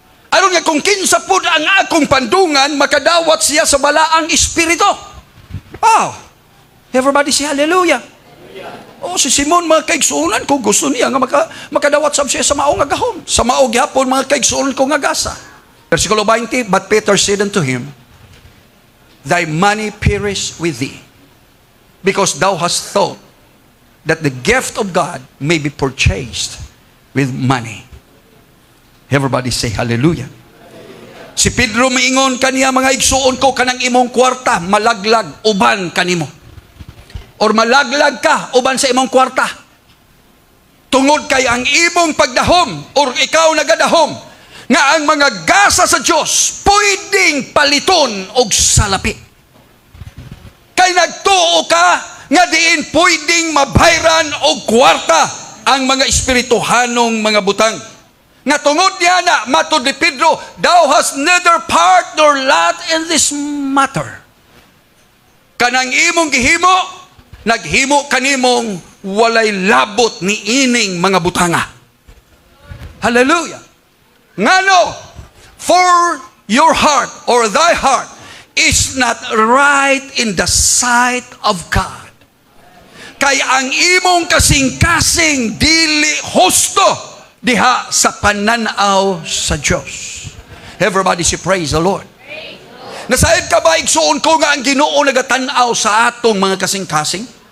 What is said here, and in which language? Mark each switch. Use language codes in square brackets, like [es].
[ceb] Aron nga kung kinsa pud ang akong pandungan, makadawat siya sa balaang espiritu. Wow! [en] Everybody say hallelujah. [ceb] Si Simon, mga kaigsuunan ko, gusto niya nga makadawat sab siya sa maong agahom. Sa maong gihapon, mga kaigsuunan ko nga gasa. [en] Versikulo 20, but Peter said unto him, thy money perish with thee, because thou hast thought that the gift of God may be purchased with money. Everybody say hallelujah. [ceb] Si Pedro maingon kaniya, mga igsuon ko, kanang imong kwarta, malaglag, uban kanimo. Or malaglag ka uban sa imong kwarta. Tungod kay ang imong pagdahom or ikaw nagadahom nga ang mga gasa sa Dios pwedeng paliton og salapi. Kay nagtuo ka nga diin pwedeng mabayran og kwarta ang mga espirituhanong mga butang. Nga tungod niya na matud ni Pedro, [en] thou hast neither part nor lot in this matter. [ceb] Kanang imong gihimo, naghimo kanimong walay labot ni ining mga butanga. Hallelujah. [en] Ngano, for your heart or thy heart is not right in the sight of God. [ceb] Kay ang imong kasing-kasing dili husto diha sa pananaw sa Dios. [en] Everybody say praise the Lord. [ceb] Nasayad ka ba igsuon ko nga ang Ginoo nagatanaw sa atong mga kasing-kasing?